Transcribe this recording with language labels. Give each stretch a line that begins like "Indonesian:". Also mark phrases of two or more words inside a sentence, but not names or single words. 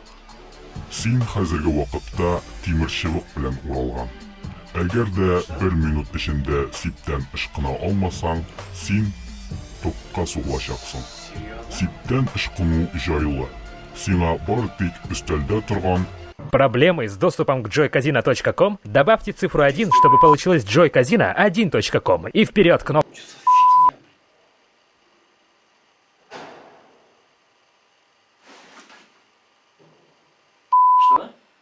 Tatar: Син хәзерге вакытта тимер чыбык белән уралган. Әгәр дә 1 минут эчендә сиптән ышкына алмасаң, син топка сугылачаксың. Сиптән ышкыну җайлы. Сиңа бары тик өстәлдә торган
Russian: Проблемы с доступом к joycasino.com? Добавьте цифру 1, чтобы получилось joycasino1.com. И вперед кнопку. Что?